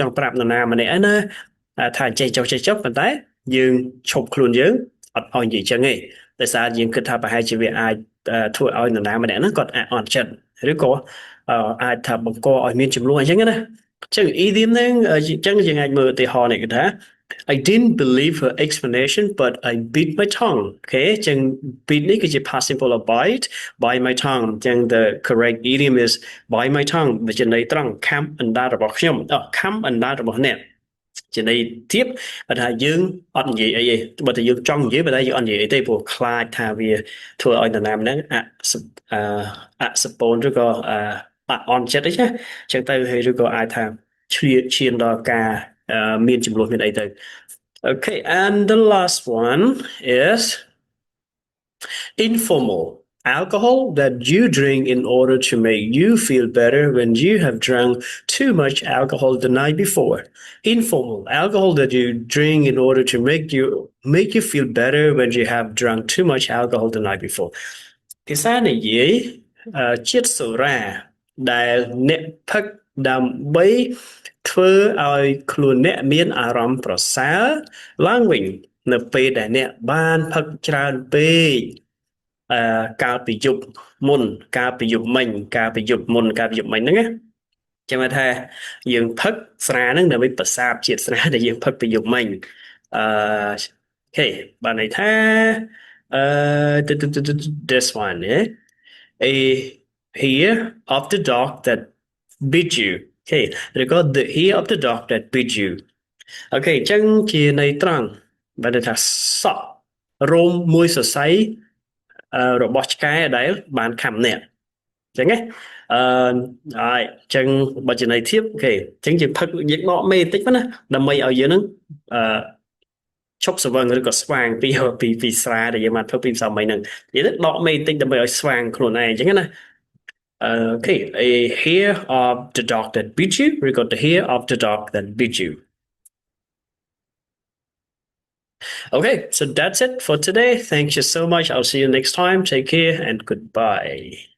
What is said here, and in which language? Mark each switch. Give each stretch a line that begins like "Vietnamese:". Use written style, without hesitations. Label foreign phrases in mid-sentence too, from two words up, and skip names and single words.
Khmer: ង់ប្រាប់នរណាម្នាក់ណាថាចេះចុះប៉ុន្តែយើងឈប់ខ្លួនយើងអត់ឲ្យនិយាយចឹងទេដោយសារយើងគិតថាប្រហែលជាវាអាចធ្វើឲ្យនរណាម្នាក់ហ្នឹងគាត់អន់ចិត្តឬក៏អាចថាបង្កឲ្យមានចំនួនអញ្ចឹងណាចឹង idiom ហ្នឹងអញ្ចឹងយើងអាចមើលឧទាហរណ៍នេះគឺថា
English: I didn't believe her explanation but I bit my tongue
Khmer: អូខេចឹង
English: bit
Khmer: នេះគឺជា
English: past simple of bite my tongue
Khmer: ចឹង
English: the correct idiom is bite my tongue
Khmer: វាជាន័យត្រង់ខំអណ្ដាតរបស់ខ្ញុំខំអណ្ដាតរបស់អ្នកជាន័យធៀបថាយើង អត់និយាយអីទេបើតែយើងចង់និយាយបើតែយើងអត់និយាយអីទេព្រោះខ្លាចថាវាធ្វើឲ្យនរណាម្នាក់អសពនឬក៏អន់ចិត្តអីណាចឹងទៅហើយឬក៏អាចថាឈានដល់ការមានចំនួនមានអីទៅ
English: Okay and the last one is informal alcohol that you drink in order to make you feel better when you have drunk too much alcohol the night before. Informal alcohol that you drink in order to make you feel better when you have drunk too much alcohol the night before.
Khmer: ភាសានិយាយជាតិសូរ៉ាដែលអ្នកផឹកដើម្បីធ្វើឲ្យខ្លួនអ្នកមានអារម្មណ៍ប្រសើរឡើងវិញនៅពេលដែលអ្នកបានផឹកច្រើនពេកកាលពីយប់មុនកាលពីយប់មិញហ្នឹងណាចាំថាយើងផឹកស្រាហ្នឹងដើម្បីប្រសាទជាតិស្រាដែលយើងផឹកពីយប់មិញអូខេបានន័យថា
English: this one a hair of the dog that bit you
Khmer: អូខេឬក៏
English: the hair of the dog that bit you
Khmer: អូខេអញ្ចឹងជាន័យត្រង់បានន័យថាស ក់រោមមួយសរសៃរបស់ឆ្កែដែលបានខំអ្នកអញ្ចឹងណាហើយអញ្ចឹងបើជាន័យធៀបអូខេអញ្ចឹងយើងផឹក យើងដកមេបន្តិចណាដើម្បីឲ្យយើងនឹងឈប់ស្វឹងឬក៏ស្វាងពីស្រាដែលយើងបានធ្វើពីផ្សំមិញហ្នឹងនិយាយទៅដកមេបន្តិចដើម្បីឲ្យស្វាងខ្លួនឯងអញ្ចឹងណា
English: okay a hair of the dog that bit you we got the hair of the dog that bit you okay so that's it for today thank you so much I'll see you next time take care and goodbye